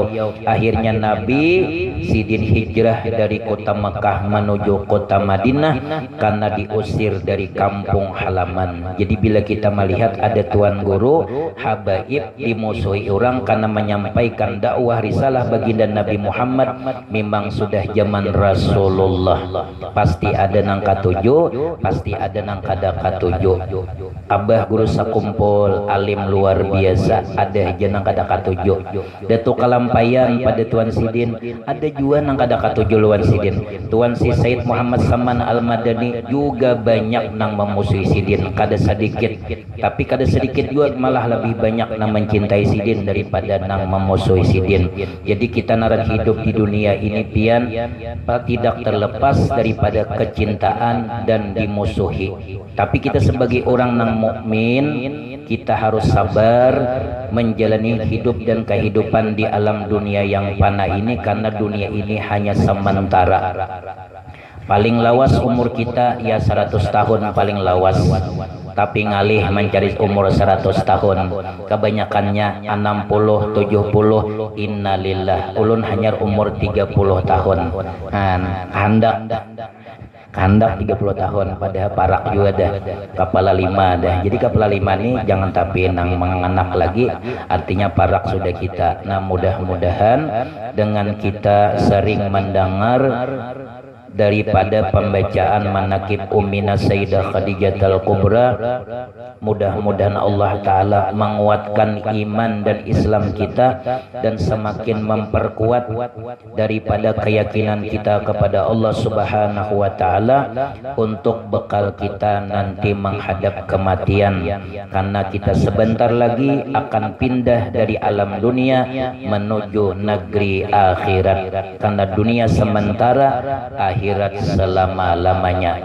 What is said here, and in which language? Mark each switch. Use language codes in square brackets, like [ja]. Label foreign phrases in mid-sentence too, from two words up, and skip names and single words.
[bjn] Akhirnya Nabi Sidin hijrah dari kota Mekah menuju kota Madinah karena diusir dari kampung halaman. Jadi bila kita melihat ada tuan guru habaib dimusuhi orang karena menyampaikan dakwah risalah baginda Nabi Muhammad, memang sudah zaman Rasulullah. Pasti ada nang katujuh, pasti ada nang kada katujuh. Abah guru sakumpul alim luar biasa, ada jenang kada katujuh. Datuk kalampayan pada Tuan Sidin, ada juga nang kada katujuh luar Sidin. Tuan si Said Muhammad Saman Al-Madani juga banyak nang memusuhi Sidin, kada sedikit. Tapi kada sedikit juga malah lebih banyak nang mencintai Sidin daripada nang memusuhi Sidin. Jadi kita naran hidup di dunia ini pian tidak terlepas daripada kecintaan dan dimusuhi. Tapi kita sebagai orang nang mukmin, kita harus sabar menjalani hidup dan kehidupan di alam dunia yang fana ini, karena dunia ini hanya sementara. Paling lawas umur kita ya 100 tahun paling lawas, tapi ngalih mencari umur 100 tahun kebanyakannya 60 70. Innalillah, ulun hanya umur 30 tahun. Hendak kandak 30 tahun padahal parak juga dah kepala 5 dah. Jadi kepala 5 ini jangan tapi nang menganak lagi, artinya parak sudah kita. Nah mudah-mudahan dengan kita sering mendengar daripada pembacaan manakib Ummina Sayyidah Khadijatul Kubra, mudah-mudahan Allah Ta'ala menguatkan iman dan Islam kita dan semakin memperkuat daripada keyakinan kita kepada [ar] الله سبحانه وتعالى [bjn] untuk bekal kita nanti menghadap kematian, karena kita sebentar lagi akan pindah dari alam dunia menuju negeri akhirat, karena dunia sementara, akhirat selama-lamanya.